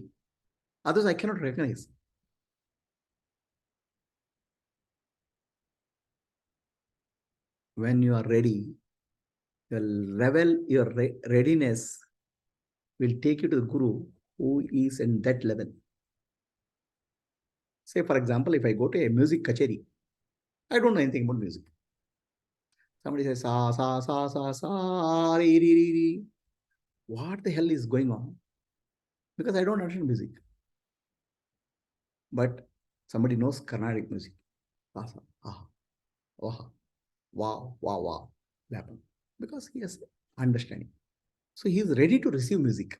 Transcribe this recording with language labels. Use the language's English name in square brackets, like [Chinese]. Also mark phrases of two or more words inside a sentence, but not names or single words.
[English] Otherwise, I cannot recognize. When you are ready, your readiness will take you to the guru who is in that level. Say, for example, if I go to a music kacheri, I don't know anything about music. Somebody says, sa, sa, sa, sa, sa, re, re, re, re. What the hell is going on? Because I don't understand music. But somebody knows Carnatic music. Sa, sa, ah, oh, wow, wow, wow. Because he has understanding. So he is ready to receive music.